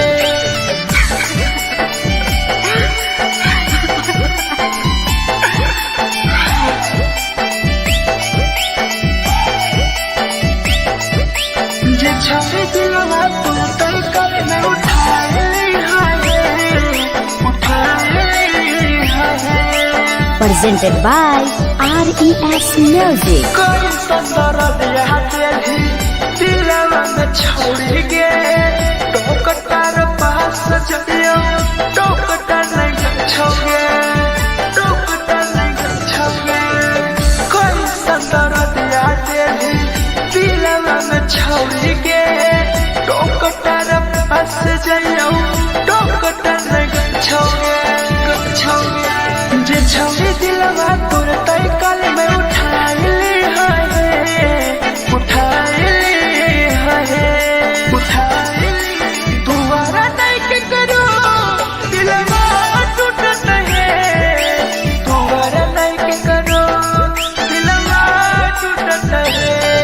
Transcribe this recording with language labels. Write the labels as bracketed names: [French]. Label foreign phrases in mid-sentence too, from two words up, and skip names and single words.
[Angika] जे छौरी दिलवा तोर तई कल में उठाए [English] Presented by RES Music. [Hindi] कोई संदर दिया तेरी दिलवा में छोड़ के टोकटार पास चलियो टोकटार नहीं छोगे टोकटार नहीं छोगे कोई संदर दिया तेरी दिलवा में छोड़ के टोकटार पास जाइयो टोकटार नहीं छोगे [Angika] जे छौरी दिलवा तोर तई कल में उठाए दोबारा नहीं के करो दिलवा टूटत है दोबारा नहीं के करो दिलवा टूटत है